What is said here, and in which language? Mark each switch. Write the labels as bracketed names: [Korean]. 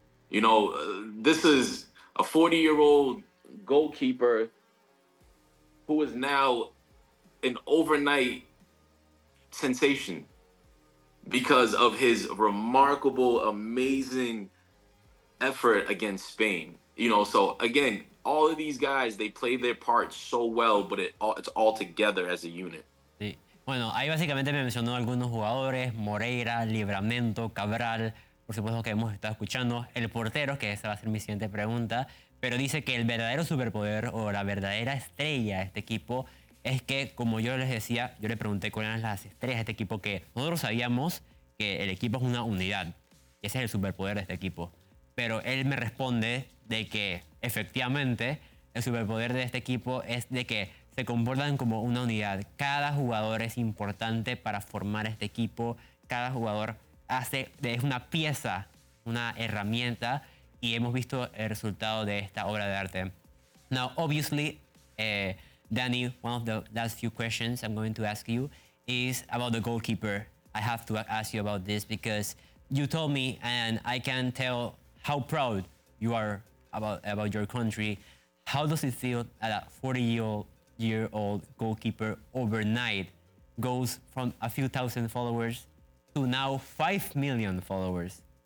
[English] You know, this is a 40-year-old goalkeeper who is now an overnight sensation because of his remarkable, amazing effort against Spain. You know, so again, all of these guys, they play their part so well, but it's all together as a unit. [Spanish] Sí. Bueno, ahí básicamente me mencionó algunos jugadores: Moreira, Livramento, Cabral, por supuesto que hemos estado escuchando, el portero, que esa va a ser mi siguiente pregunta, pero dice que el verdadero superpoder o la verdadera estrella de este equipo es que, como yo les decía, yo le pregunté cuáles eran las estrellas de este equipo, que nosotros sabíamos que el equipo es una unidad, y ese es el superpoder de este equipo. Pero él me responde de que efectivamente el superpoder de este equipo es de que se comportan como una unidad. Cada jugador es importante para formar este equipo. Cada jugador es una pieza, una herramienta, y hemos visto el resultado de esta obra de arte. [English] Now, obviously, Danny, one of the last few questions I'm going to ask you is about the goalkeeper. I have to ask you about this because you told me and I can tell how proud you are about your country. How does it feel that a 40-year-old goalkeeper overnight goes from a few thousand followers to now 5 million followers?